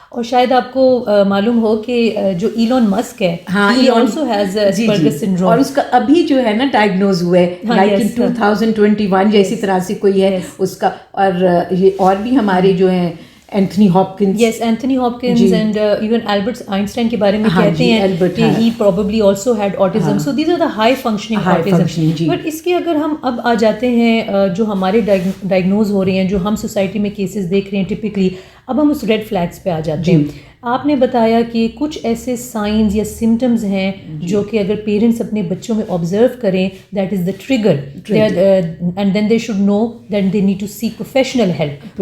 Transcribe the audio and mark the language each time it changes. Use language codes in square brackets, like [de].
[ur] اور شاید آپ کو معلوم ہو کہ جو ایلون مسک ہے, [en] he also has Asperger syndrome, [ur] اور اس کا ابھی جو ہے نا ڈائگنوز ہوا ہے لائک ان 2021 یا اسی طرح سے کوئی ہے اس کا. اور یہ اور بھی ہمارے جو ہیں Anthony Hopkins, Anthony Hopkins and even Albert Einstein کے بارے میں کہتے ہیں کہ [en] He probably also had autism. So these are the high functioning autism. [ur] But اس کے اگر ہم اب آ جاتے ہیں جو ہمارے ڈائگنوز ہو رہے ہیں, جو ہم سوسائٹی میں کیسز دیکھ رہے ہیں ٹپکلی, اب ہم اس ریڈ فلیگس پہ آ جاتے ہیں. آپ نے بتایا کہ کچھ ایسے سائنز یا سمٹمز ہیں جو کہ اگر پیرنٹس اپنے بچوں میں آبزرو کریں, [en] That is the trigger, and then they should know that they need to seek professional help.